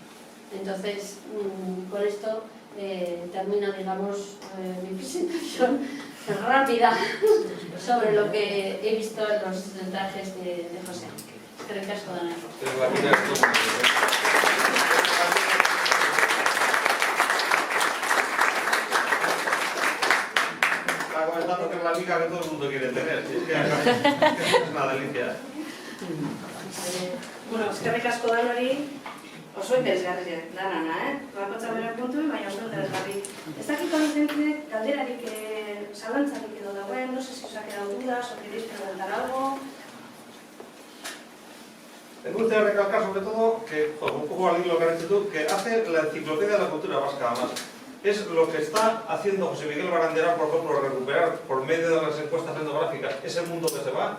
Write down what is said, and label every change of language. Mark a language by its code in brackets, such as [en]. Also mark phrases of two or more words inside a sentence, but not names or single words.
[es] Entonces, con esto termino, digamos, mi presentación rápida sobre lo que he visto en los trajes de José. Creo que es todo. Está comentando que es la liga que todo el mundo quiere tener. Es una delicia. [eu] Bueno, eskerrik asko danori, oso interesgarria dana, bakotza bere puntu, baina oso interesgarri. Ez dakit honetente galderarik zalantzarik edo dagoen, [es] no sé si os ha quedado dudas o queréis preguntar algo. Me gustaría recalcar sobre todo que, un poco al hilo que has dicho tú, que hace la enciclopedia de la cultura vasca además. Es lo que está haciendo José Miguel Barandera, por ejemplo, recuperar por medio de las encuestas etnográficas ese mundo que se va.